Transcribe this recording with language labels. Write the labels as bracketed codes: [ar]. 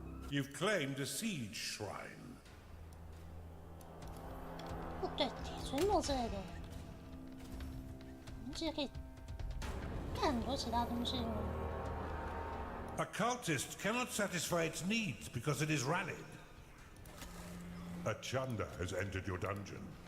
[en] You've claimed a siege shrine. [zh] 哦，对，铁锤木之类的，我们其实可以干很多其他东西。 [en] A cultist cannot satisfy its needs because it is rallied. A Chunda has entered your dungeon.